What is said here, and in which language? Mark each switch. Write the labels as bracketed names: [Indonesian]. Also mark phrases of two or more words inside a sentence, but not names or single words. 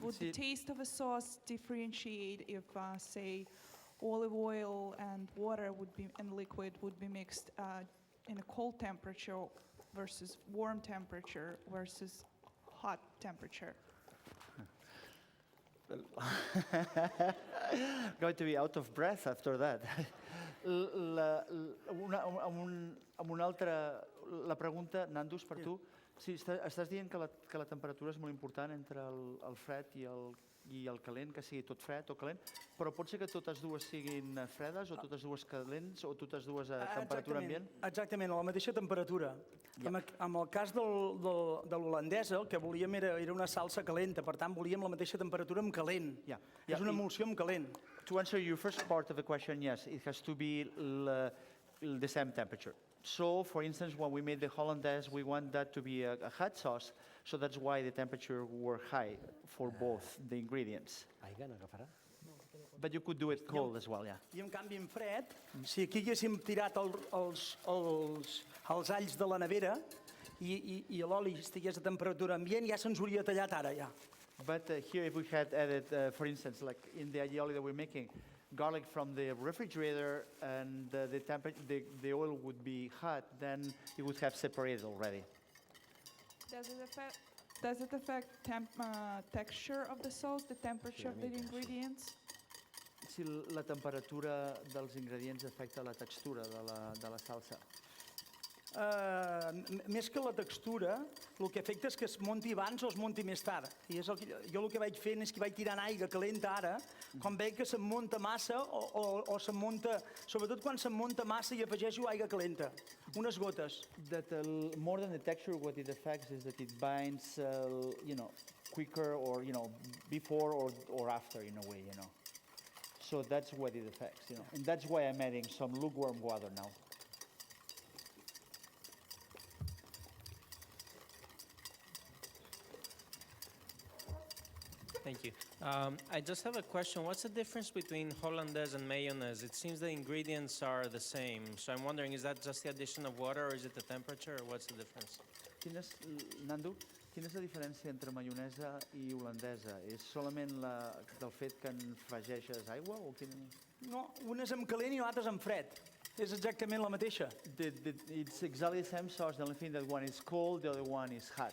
[English] Would the taste of a sauce differentiate if, say, olive oil and water and liquid would be mixed in a cold temperature versus warm temperature versus hot temperature? Going to be out of breath after that. [Catalan] La pregunta, Nandus, per tu. Sí, estàs dient que la temperatura és molt important entre el fred i el calent, que sigui tot fred o calent, però pot ser que totes dues siguin fredes o totes dues calents o totes dues a temperatura ambient? Exactament, a la mateixa temperatura. En el cas de l'holandesa, el que volíem era una salsa calenta, per tant, volíem la mateixa temperatura amb calent. És una emulsió amb calent. [English] To answer your first part of the question, yes, it has to be the same temperature. So, for instance, when we made the hollandaise, we want that to be a hot sauce, so that's why the temperature were high for both the ingredients. [Catalan] Aigua n'agafarà? [English] But you could do it cold as well, yeah. [Catalan] I en canvi en fred, si aquí haguéssim tirat els alls de la nevera i l'oli estigués a temperatura ambient, ja se'ns hauria tallat ara, ja. [English] But here, if we had added, for instance, like in the aioli that we're making, garlic from the refrigerator and the oil would be hot, then it would have separated already. Does it affect texture of the sauce, the temperature of the ingredients? [Catalan] Si la temperatura dels ingredients afecta la textura de la salsa. Més que la textura, el que afecta és que es munti abans o es munti més tard. I jo el que vaig fent és que vaig tirant aigua calenta ara, quan veig que se'm munta massa o se'm munta... Sobretot quan se'm munta massa i afegeixo aigua calenta, unes gotes. [English] That more than the texture, what it affects is that it binds, quicker or, before or after in a way, So that's what it affects, And that's why I'm adding some lukewarm water now. Thank you. I just have a question. What's the difference between hollandaise and mayonnaise? It seems the ingredients are the same. So I'm wondering, is that just the addition of water or is it the temperature or what's the difference? [Catalan] Nando, quina és la diferència entre maionesa i holandesa? És solament del fet que en afegeixes aigua? O No, una és amb calent i l'altra és amb fred. És exactament la mateixa. [English] It's exactly the same sauce. The only thing that one is cold, the other one is hot.